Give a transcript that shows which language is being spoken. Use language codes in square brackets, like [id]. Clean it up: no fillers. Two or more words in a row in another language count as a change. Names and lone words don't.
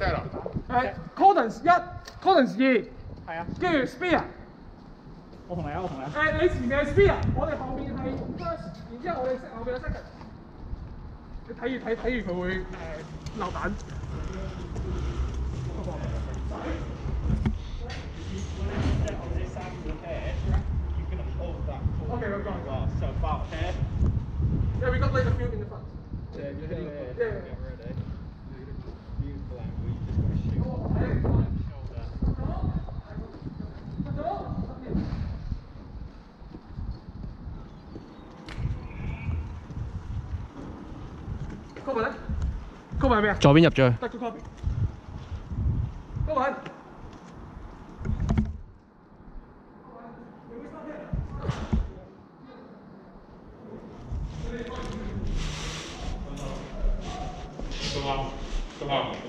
[yue] 係 Cordons 1 ，Cordons 2。係啊。跟住 Spear。我同你啊。你前面係 Spear，我哋後面係 First， 然之後我哋後面係 Second。你睇住佢會漏彈。 [en] Okay, we're going. Wow, so far ahead. Yeah, we got like a few in the front. [yue] Yeah. Copy 咧 ？Copy 係咩啊？左邊入咗去。得個 copy。Copy。都啱。